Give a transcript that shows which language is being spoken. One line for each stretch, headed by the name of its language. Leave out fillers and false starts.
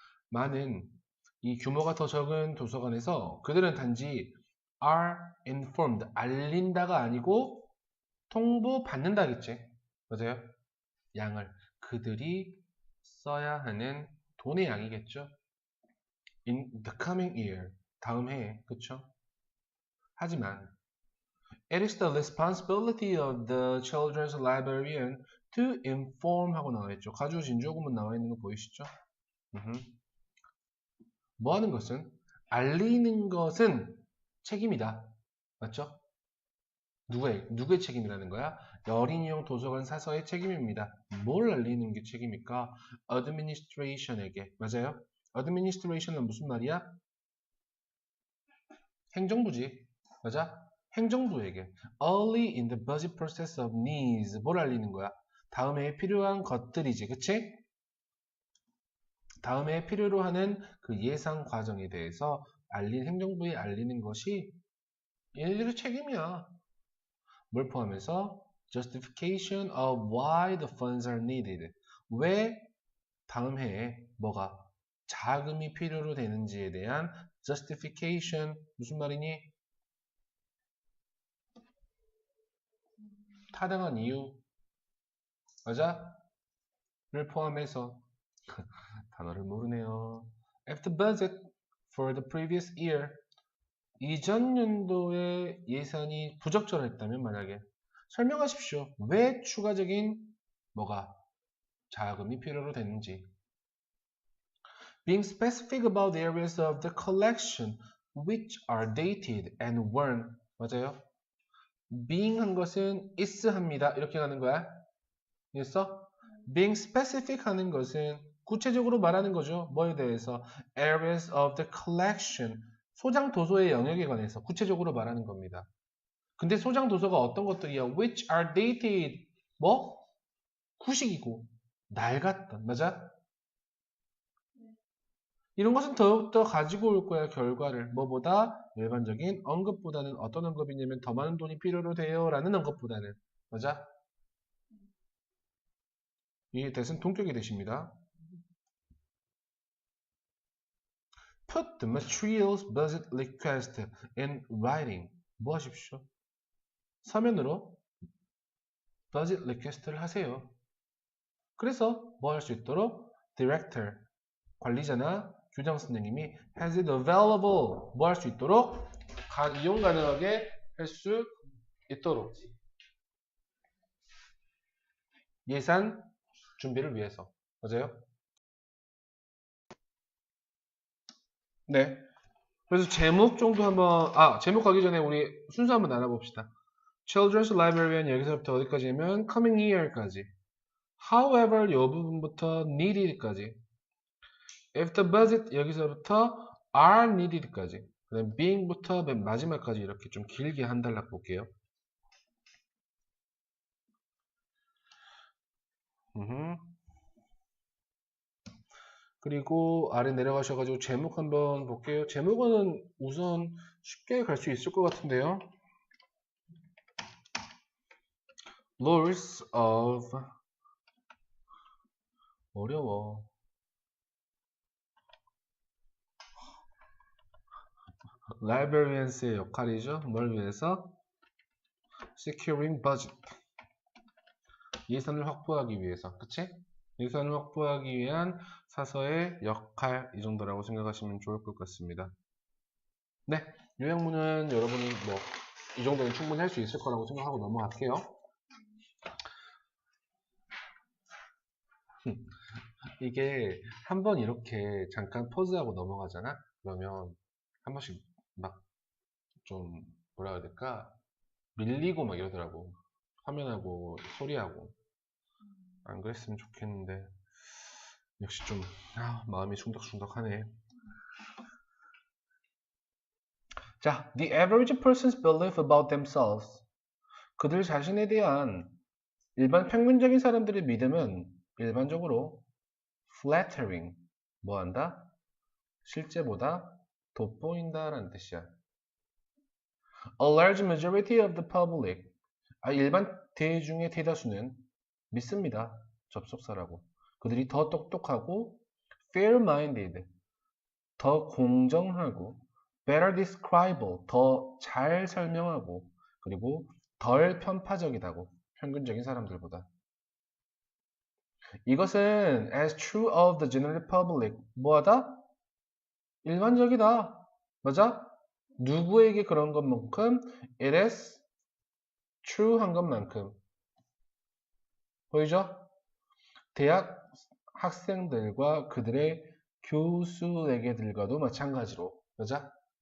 Korean: 많은 이 규모가 더 적은 도서관에서 그들은 단지
English: are informed,
Korean: 알린다가 아니고 통보받는다겠지. 맞아요? 양을 그들이 써야 하는 돈의 양이겠죠.
English: In the coming year,
Korean: 다음 해에, 그쵸? 하지만
English: it is the responsibility of the children's librarian to inform
Korean: 하고 나와 있죠. 가주 진주어구문 나와 있는 거 보이시죠? 뭐 하는 것은? 알리는 것은 책임이다. 맞죠? 누구의 책임이라는 거야? 어린이용 도서관 사서의 책임입니다. 뭘 알리는 게 책임일까? administration에게. 맞아요? administration은 무슨 말이야? 행정부지. 맞아? 행정부에게.
English: early in the budget process of needs.
Korean: 뭘 알리는 거야? 다음에 필요한 것들이지. 그치? 다음에 필요로 하는 그 예상 과정에 대해서 행정부에 알리는 것이 얘네들의 책임이야. 뭘 포함해서?
English: Justification of why the funds are needed.
Korean: 왜 다음 해에 뭐가 자금이 필요로 되는지에 대한 justification. 무슨 말이니? 타당한 이유. 맞아? 포함해서 단어를 모르네요.
English: If the budget for the previous year
Korean: 이전 연도의 예산이 부적절했다면 만약에 설명하십시오. 왜 추가적인 뭐가 자금이 필요로 됐는지.
English: Being specific about the areas of the collection which are dated and weren't.
Korean: 맞아요. being 한 것은 is 합니다. 이렇게 가는 거야. 이해했어? being specific 하는 것은 구체적으로 말하는 거죠. 뭐에 대해서?
English: areas of the collection.
Korean: 소장 도서의 영역에 관해서 구체적으로 말하는 겁니다. 근데 소장 도서가 어떤 것들이야?
English: which are dated.
Korean: 뭐? 구식이고 낡았던. 맞아? 이런 것은 더욱더 가지고 올 거야, 결과를. 뭐보다? 일반적인 언급보다는 어떤 언급이냐면 더 많은 돈이 필요로 돼요 라는 언급보다는. 맞아? 이 대신 동격이 되십니다.
English: Put the materials budget request in writing.
Korean: 뭐 하십시오? 서면으로 budget request를 하세요. 그래서 뭐 할 수 있도록 director, 관리자나 교장 선생님이
English: has it available
Korean: 뭐 할 수 있도록 이용 가능하게 할 수 있도록 예산 준비를 위해서. 맞아요? 네. 그래서 제목 정도 한번 제목 가기 전에 우리 순서 한번 나눠봅시다. Children's Librarian 여기서부터 어디까지냐면 coming year까지. However 이 부분부터 needed까지. If the budget 여기서부터 are needed까지. 그 다음 being부터 맨 마지막까지 이렇게 좀 길게 한 단락 볼게요. 그리고 아래 내려가셔가지고 제목 한번 볼게요. 제목은 우선 쉽게 갈 수 있을 것 같은데요.
English: Rules of 어려워.
Korean: Librarians의 역할이죠. 뭘 위해서?
English: Securing budget.
Korean: 예산을 확보하기 위해서. 그치? 예산을 확보하기 위한 사서의 역할 이 정도라고 생각하시면 좋을 것 같습니다. 네, 요약문은 여러분이 뭐 이 정도는 충분히 할 수 있을 거라고 생각하고 넘어갈게요. 이게 한번 이렇게 잠깐 포즈하고 넘어가잖아? 그러면 한 번씩 막 좀 뭐라 해야 될까? 밀리고 막 이러더라고. 화면하고 소리하고. 안 그랬으면 좋겠는데 역시 좀 마음이 중덕중덕하네.
English: 자, the average person's belief about themselves.
Korean: 그들 자신에 대한 일반 평균적인 사람들의 믿음은 일반적으로 flattering, 뭐한다? 실제보다 돋보인다라는 뜻이야.
English: A large majority of the public,
Korean: 일반 대중의 대다수는 믿습니다. 접속사라고. 그들이 더 똑똑하고 fair-minded, 더 공정하고
English: better describable,
Korean: 더 잘 설명하고 그리고 덜 편파적이다고. 평균적인 사람들보다. 이것은
English: as true of the general public,
Korean: 뭐하다? 일반적이다. 맞아? 누구에게 그런 것만큼
English: it is true
Korean: 한 것만큼. 보이죠? 대학 학생들과 그들의 교수에게들과도 마찬가지로. 맞아?